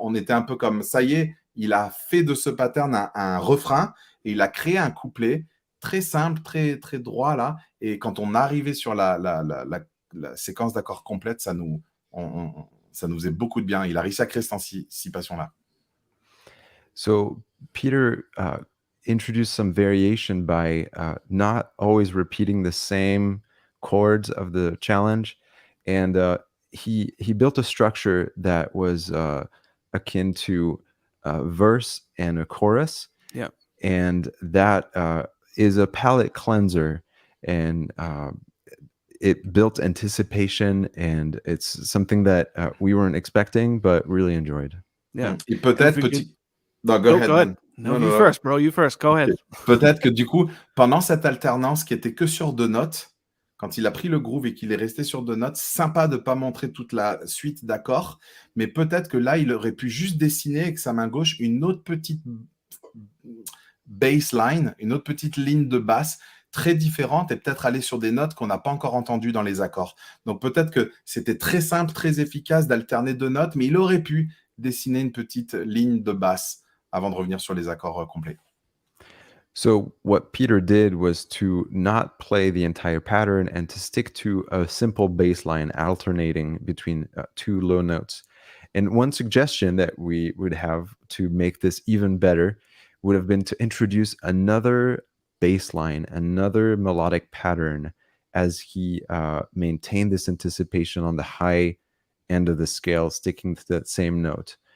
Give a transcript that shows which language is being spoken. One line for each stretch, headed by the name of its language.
French: On était un peu comme, ça y est, il a fait de ce pattern un refrain et il a créé un couplet très simple, très, très droit là. Et quand on arrivait sur la séquence d'accords complète, ça nous faisait beaucoup de bien. Il a réussi à créer cette anticipation-là.
English: So Peter introduced some variation by not always repeating the same chords of the challenge, and he built a structure that was akin to a verse and a chorus. Yeah, and that is a palate cleanser, and it built anticipation, and it's something that we weren't expecting, but really enjoyed. Yeah.
French: Et peut-être petit.
English: No, go ahead. No, you first, bro. You first. Go ahead.
French: Peut-être que du coup, pendant cette alternance qui était que sur 2 notes, quand il a pris le groove et qu'il est resté sur 2 notes, sympa de ne pas montrer toute la suite d'accords, mais peut-être que là, il aurait pu juste dessiner avec sa main gauche une autre petite bassline, une autre petite ligne de basse très différente et peut-être aller sur des notes qu'on n'a pas encore entendues dans les accords. Donc peut-être que c'était très simple, très efficace d'alterner 2 notes, mais il aurait pu dessiner une petite ligne de basse avant de revenir sur les accords complets.
English: So what Peter did was to not play the entire pattern and to stick to a simple bass line alternating between 2 low notes. And one suggestion that we would have to make this even better would have been to introduce another bass line, another melodic pattern, as he maintained this anticipation on the high end of the scale, sticking to that same note.